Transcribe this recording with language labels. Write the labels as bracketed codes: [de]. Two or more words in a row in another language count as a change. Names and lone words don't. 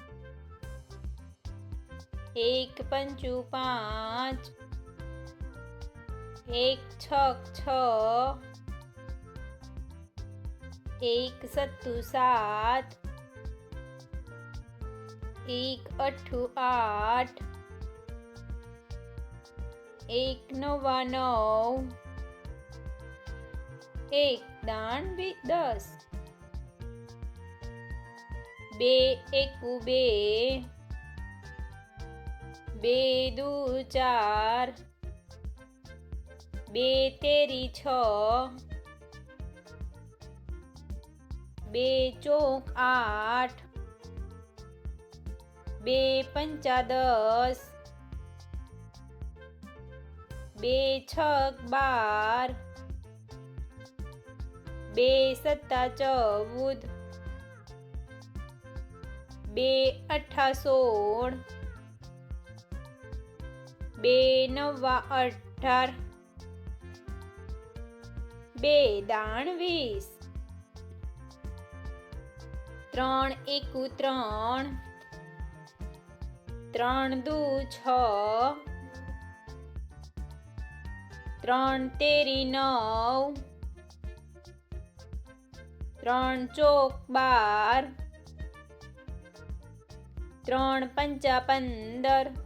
[gu] એક પંચૂ પાંચ, એક છક છ, એક સત્તૂ સાત, એક અઠૂ આઠ, એક નવા નવ, એક દાન 10, બે એકૂ બે, બે દૂ ચાર, બે તેરી છ, બે ચૌક આઠ, બે પંચા 10, બે છક 12, બે સત્તા 14, બે અઠા 16, બે નવા 18, બે દાન 20, ત્રણ એકૂ ત્રણ, ત્રણ દૂ છ, ત્રણ તેરી 9, ત્રણ ચૌક 12, ત્રણ પંચા 15,